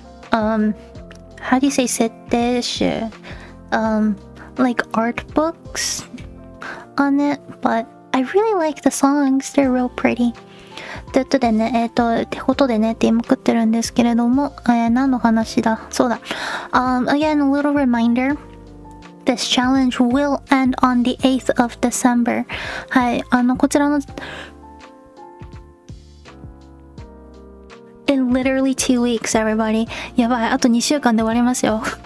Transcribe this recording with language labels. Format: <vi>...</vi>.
<en>How do you say 設定集? Like art books on it, but I really like the songs. They're real pretty.</en> <ja>ということでね、ってことでねって言いまくってるんですけれども、何の話だ？そうだ。</ja> <en>Again, a little reminder. This challenge will end on the 8th of December.</en> <ja>はい、こちらの</ja> <en>In literally 2 weeks, everybody.</en> <ja>やばい、あと2週間で終わりますよ。</ja>